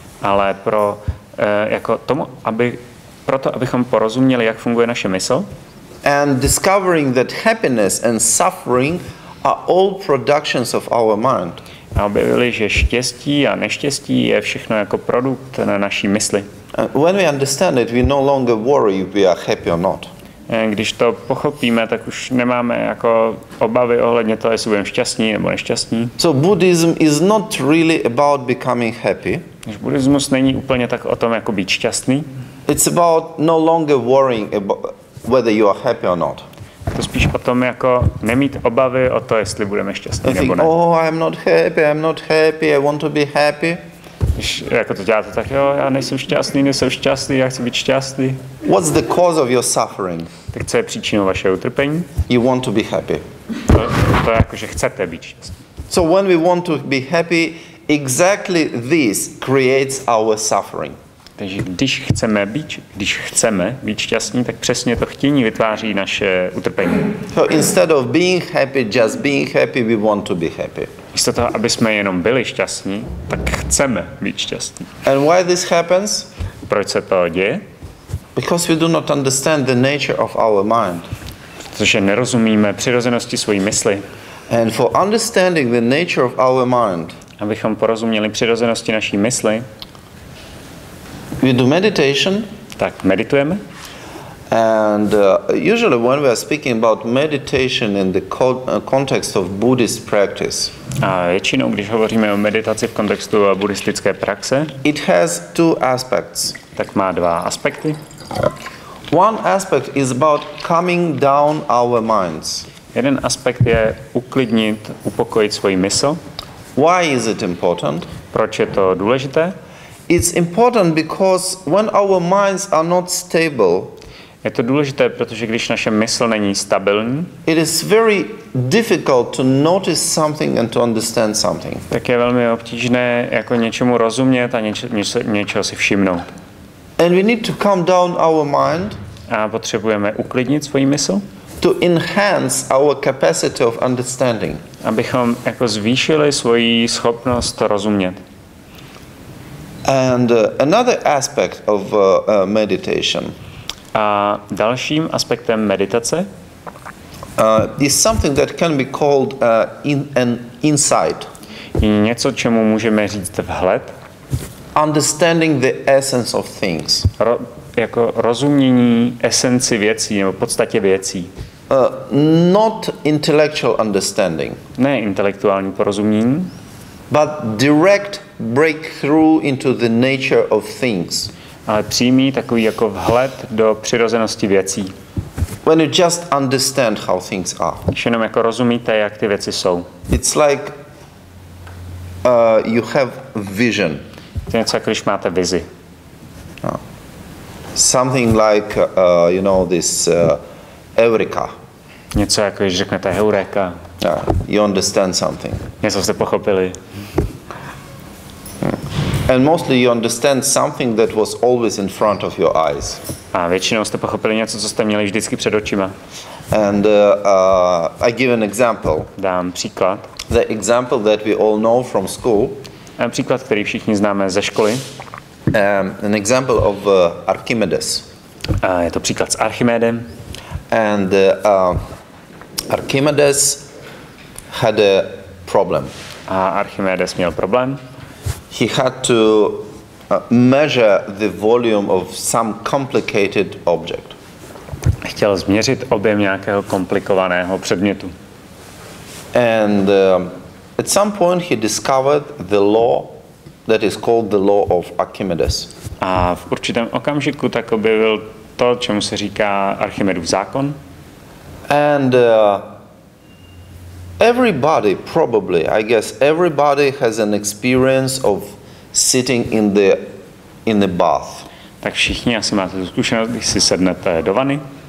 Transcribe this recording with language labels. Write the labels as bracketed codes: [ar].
[cs] Ale pro jako tomu, proto, abychom porozuměli, jak funguje naše mysl. [en] And discovering that happiness and suffering are all productions of our mind. [cs] A objevili, že štěstí a neštěstí je všechno jako produkt na naší mysli. [en] When we understand it, we no longer worry if we are happy or not. [cs] Když to pochopíme, tak už nemáme jako obavy ohledně toho, jestli budeme šťastní nebo nešťastní. [en] So Buddhism is not really about becoming happy. [cs] Buddhismus není úplně tak o tom, jako být šťastný. [en] It's about no longer worrying about whether you are happy or not. [cs] To spíš o tom, jako nemít obavy o to, jestli budeme šťastní nebo ne. [en] Oh, I'm not happy, I want to be happy. [cs] Když jako to děláte, tak jo, já nejsem šťastný, já chci být šťastný. [en] What's the cause of your suffering? [cs] Tak co je příčinou vašeho utrpení? [en] You want to be happy. [cs] To je jako, že chcete být šťastný. [en] So when we want to be happy, exactly this creates our suffering. [cs] Takže když chceme být šťastní, tak přesně to chtění vytváří naše utrpení. [en] So instead of being happy, just being happy, we want to be happy. [cs] Místo toho, aby jsme jenom byli šťastní, tak chceme být šťastní. [en] And why this happens? [cs] Proč se to děje? [en] Because we do not understand the nature of our mind. [cs] Protože nerozumíme přirozenosti své mysli. [en] And for understanding the nature of our mind, [cs] abychom porozuměli přirozenosti naší mysli, [en] we do meditation. [cs] Tak meditujeme. [en] And usually when we are speaking about meditation in the context of Buddhist practice, [cs] a většinou, když hovoříme o meditaci v kontextu buddhistické praxe, [en] it has two aspects. [cs] Tak má dva aspekty. [en] One aspect is about calming down our minds. [cs] Jeden aspekt je uklidnit, upokojit svoji mysl. [en] Why is it important? [cs] Proč je to důležité? [en] It's important because when our minds are not stable, [cs] je to důležité, protože když naše mysl není stabilní, [en] it is very difficult to notice something and to understand something. [cs] Tak je velmi obtížné jako něčemu rozumět a něčeho si všimnout. [en] And we need to calm down our mind. [cs] A potřebujeme uklidnit svoji mysl. [en] to enhance our capacity of understanding. [cs] Abychom jako zvýšili svoji schopnost rozumět. [en] And another aspect of meditation [cs] A dalším aspektem meditace [en] is something that can be called an insight. [cs] je něco, čemu můžeme říct vhled. [en] Understanding the essence of things. [cs] Jako rozumění esenci věcí nebo podstatě věcí. [en] Not intellectual understanding. [cs] Ne intelektuální porozumění, [en] but direct breakthrough into the nature of things. [cs] ale přímý takový jako vhled do přirozenosti věcí. [en] When you just understand how things are. [cs] Když jenom jako rozumíte, jak ty věci jsou. [en] It's like you have vision. [cs] To je něco, jako když máte vizi. [en] Something like, this eureka. [cs] Něco, jako když řeknete heureka. [en] You understand something. [cs] Něco jste pochopili. [en] And mostly you understand something that was always in front of your eyes. [cs] A většinou jste pochopili něco, co jste měli vždycky před očima. [en] And I give an example. [cs] Dám příklad. [en] The example that we all know from school. [cs] Příklad, který všichni známe ze školy. [en] An example of Archimedes. [cs] Je to příklad s Archimedem. [en] And Archimedes had a problem. [cs] A Archimedes měl problém. [en] He had to measure the volume of some complicated object. [cs] Chtěl změřit objem nějakého komplikovaného předmětu. [en] And at some point he discovered the law that is called the law of Archimedes. [cs] A v určitém okamžiku tak objevil to, čemu se říká Archimedův zákon. [en] And everybody, probably, I guess everybody has an experience of sitting in the bath. [cs] Tak všichni asi máte tu zkušenost, když si sednete do vany.